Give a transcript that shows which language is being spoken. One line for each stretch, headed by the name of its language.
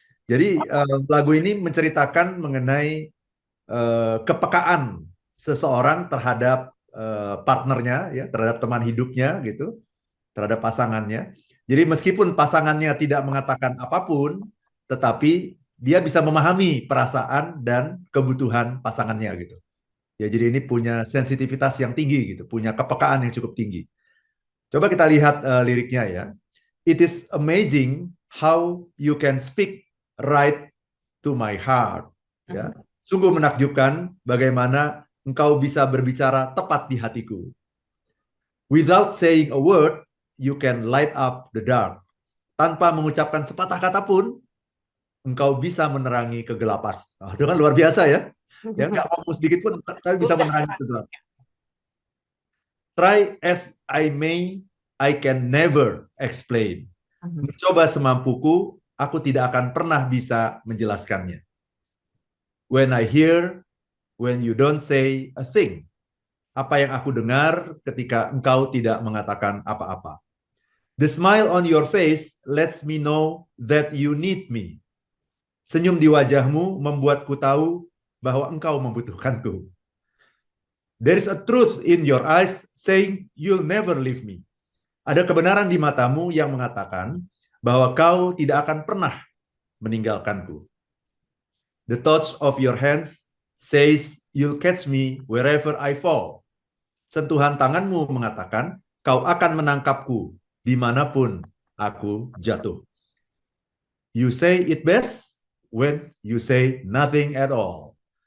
Indonesian: Jadi lagu ini menceritakan mengenai kepekaan seseorang terhadap partnernya, ya, terhadap teman hidupnya, gitu, terhadap pasangannya. Jadi meskipun pasangannya tidak mengatakan apapun, tetapi dia bisa memahami perasaan dan kebutuhan pasangannya, gitu. Ya, jadi ini punya sensitivitas yang tinggi, gitu, punya kepekaan yang cukup tinggi. Coba kita lihat liriknya ya.
English: It is amazing how you can speak right to my heart.
Indonesian: Ya, sungguh menakjubkan bagaimana engkau bisa berbicara tepat di hatiku.
English: Without saying a word, you can light up the dark.
Indonesian: Tanpa mengucapkan sepatah kata pun, engkau bisa menerangi kegelapan. Nah, itu kan luar biasa ya. Ya, nggak ngomong sedikit pun, tapi bisa menerangi kegelapan.
English: Try as I may, I can never explain.
Indonesian: Mencoba semampuku, aku tidak akan pernah bisa menjelaskannya.
English: When I hear, when you don't say a thing.
Indonesian: Apa yang aku dengar ketika engkau tidak mengatakan apa-apa.
English: The smile on your face lets me know that you need me.
Indonesian: Senyum di wajahmu membuatku tahu bahwa engkau membutuhkanku.
English: There is a truth in your eyes saying you'll never leave me.
Indonesian: Ada kebenaran di matamu yang mengatakan bahwa kau tidak akan pernah meninggalkanku.
English: The touch of your hands says you'll catch me wherever I fall.
Indonesian: Sentuhan tanganmu mengatakan kau akan menangkapku dimanapun aku jatuh.
English: You say it best when you say nothing at all.